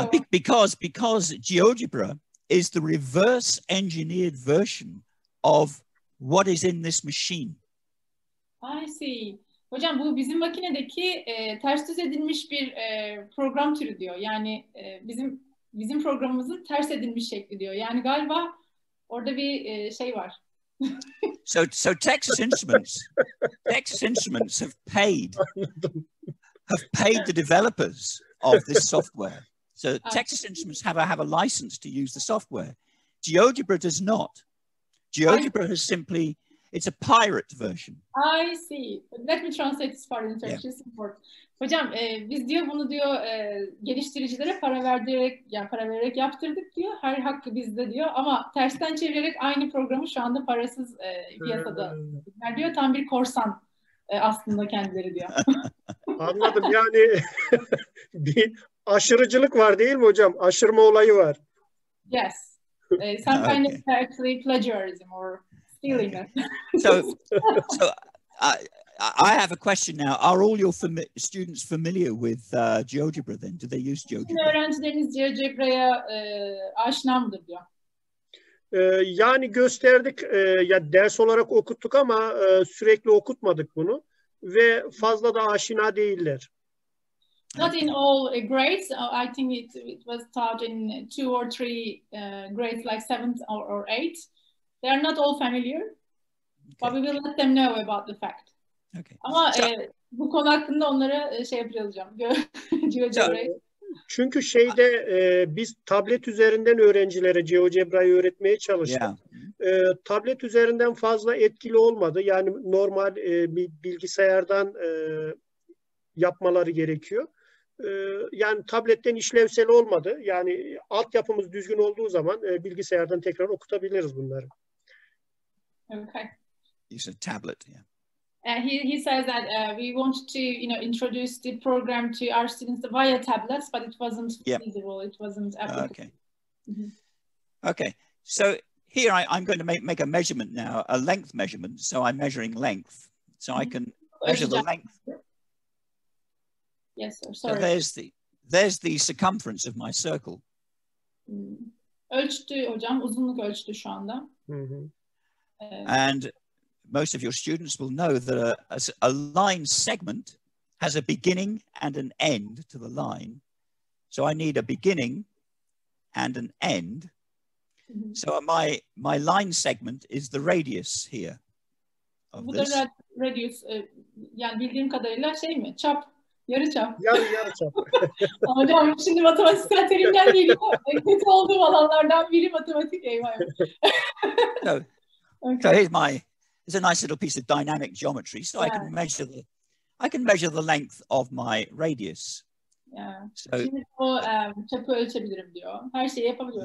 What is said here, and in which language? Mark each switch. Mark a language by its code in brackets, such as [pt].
[en] Because GeoGebra is the reverse engineered version of what is in this machine. I see. [tr] Hocam bu bizim makinedeki ters düz edilmiş bir program türü diyor. Yani bizim programımızın ters edilmiş şekli diyor. Yani galiba orada bir şey var. [en] So Texas Instruments have paid the developers of this software. So Texas Instruments have a license to use the software. GeoGebra does not. GeoGebra has simply, it's a pirate version. I see. Let me translate this part in Turkish. It's important. [tr] Hocam biz diyor bunu diyor geliştiricilere para vererek yaptırdık diyor. Her hakkı bizde diyor ama tersten çevirerek aynı programı şu anda parasız piyasada diyor. Tam bir korsan aslında kendileri diyor. Anladım yani bir aşırıcılık var değil mi hocam? Aşırma olayı var. [en] Yes. Some kind of actually plagiarism or stealing it. So I have a question now. Are all your students familiar with GeoGebra then? Do they use GeoGebra? [tr] Öğrencileriniz GeoGebra'ya aşina mıdır diyor. Yani gösterdik, ya ders olarak okuttuk ama sürekli okutmadık bunu ve fazla da aşina değiller. [en] Not in all grades. I think it was taught in 2 or 3 grades, like 7th or 8th. They are not all familiar, but we will let them know about the fact. Okay. [tr] Ama bu konu hakkında onlara şey yapacağım. Çünkü biz tablet üzerinden öğrencilere GeoGebra'yı öğretmeye çalıştık. [en] Yeah. [tr] Tablet üzerinden fazla etkili olmadı. Yani normal bir bilgisayardan yapmaları gerekiyor. Yani tabletten işlevsel olmadı. Yani altyapımız düzgün olduğu zaman bilgisayardan tekrar okutabiliriz bunları. [en] Okay. Use a tablet, yeah. He says that we wanted to, introduce the program to our students via tablets, but it wasn't feasible. It wasn't applicable. Okay. Okay. So here I'm going to make a measurement now, a length measurement. So I'm measuring length. So I can measure the length. Yes, sir. Sorry. So there's the circumference of my circle. [tr] Ölçtü hocam, uzunluk ölçtü şu anda. [en] And most of your students will know that a line segment has a beginning and an end to the line. So I need a beginning and an end. So my line segment is the radius here. of [tr] Bu [en] this. [tr] da radius, yani bildiğim kadarıyla şey mi? Çap, yarı çap. Yarı çap. Hocam şimdi matematiksel terimler geliyor. Kötü olduğum alanlardan biri matematik. Eyvah. [en] So, Okay. so it's a nice little piece of dynamic geometry. So Yeah. I can measure the length of my radius. Yeah. So [tr] Şimdi o çapı ölçebilirim diyor. Her şeyi yapabiliyorum.